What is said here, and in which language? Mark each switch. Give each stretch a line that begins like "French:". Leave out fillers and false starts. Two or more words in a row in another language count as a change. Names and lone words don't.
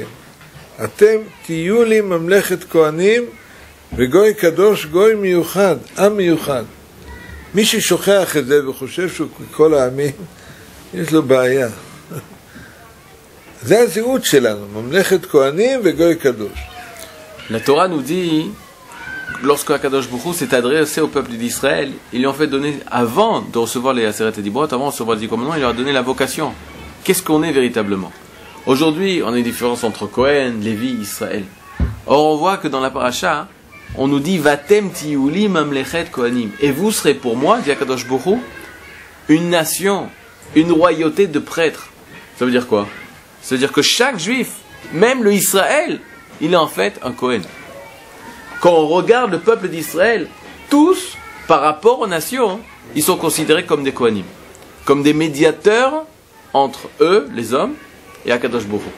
Hebrew: אתם תהיו לי ממלכת כהנים וגוי קדוש, גוי מיוחד, עם מיוחד. מי ששוכח את זה וחושב שהוא כל העמים, יש לו בעיה. זה הזהות שלנו, ממלכת כהנים וגוי קדוש.
French: La Torah nous dit, lorsque
Hebrew: הקדוש ברוך הוא
French: s'est adressé au peuple d'Israël, il lui en fait donner, avant de recevoir les
Hebrew: עשרת הדברות,
French: avant de recevoir les 10 commandements, il leur a donné la vocation. Qu'est-ce qu'on est véritablement? Aujourd'hui, on a une différence entre Kohen, Lévi, Israël. Or, on voit que dans la paracha, on nous dit
Hebrew: ואתם תהיו לי ממלכת כהנים.
French: Et vous serez pour moi, dit
Hebrew: הקדוש ברוך הוא,
French: une nation, une royauté de prêtres. Ça veut dire quoi? Ça veut dire que chaque juif, même le Israël, il est en fait un Kohen. Quand on regarde le peuple d'Israël, tous, par rapport aux nations, ils sont considérés comme des Kohanim, comme des médiateurs entre eux, les hommes, et
Hebrew: הקדוש ברוך הוא.